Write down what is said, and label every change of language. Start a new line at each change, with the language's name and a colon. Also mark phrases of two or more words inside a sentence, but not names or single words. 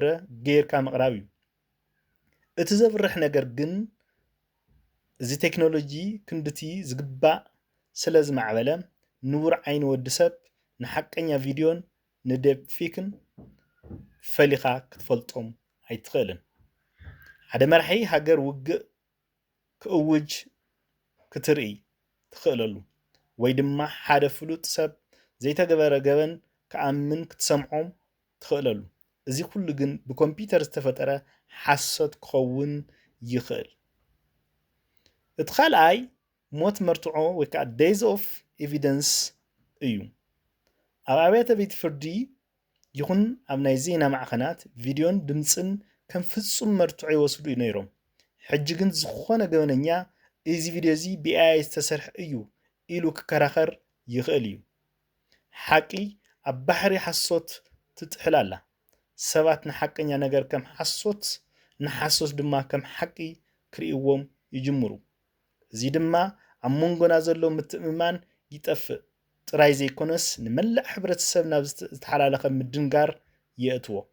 Tigrinya: ጌርካ ምቕራብ እዩ እቲ ዘብርሕ ነገር ግን እዚ ቴክኖሎጂ ክንድቲ ዝግባእ ስለ ዝማዕበለ ንቡር ዓይኒ ወዲ ሰብ ንሓቀኛ ቪድዮን ንዴፕፊክን ፈሊኻ ክትፈልጦም ኣይትኽእልን ሓደ መራሒ ሃገር ውግእ ክእውጅ ክትርኢ ትኽእለሉ ወይ ድማ ሓደ ፍሉጥ ሰብ ዘይተገበረ ገበን ክኣምን ክትሰምዖም ትኽእለሉ እዚ ኩሉ ግን ብኮምፒተር ዝተፈጠረ ሓሶት ክኸውን ይኽእል እቲ ካልኣይ ሞት መርትዖ ወይ ከዓ
English: days of evidence
Tigrinya: እዩ ኣብ ኣብያተ ቤት ፍርዲ ይኹን ኣብ ናይ ዜና ማዕኸናት ቪድዮን ድምፅን ከም ፍጹም መርትዖ ይወስዱ ነይሮም ሕጂ ግን ዝኾነ ገበነኛ እዚ ቪድዮ እዚ ብኤአይ ዝተሰርሐ እዩ ኢሉ ክከራኸር ይኽእል እዩ ሓቂ ኣብ ባሕሪ ሓሶት ትጥሕል ኣላ ሰባት ንሓቀኛ ነገር ከም ሓሶት ንሓሶት ድማ ከም ሓቂ ክርእይዎም ይጅምሩ እዚ ድማ ኣብ መንጎና ዘሎ ምትእምማን ይጠፍእ ጥራይ ዘይኮነስ ንመላእ ሕብረተሰብ ናብ ዝተሓላለኸ ምድንጋር የእትዎ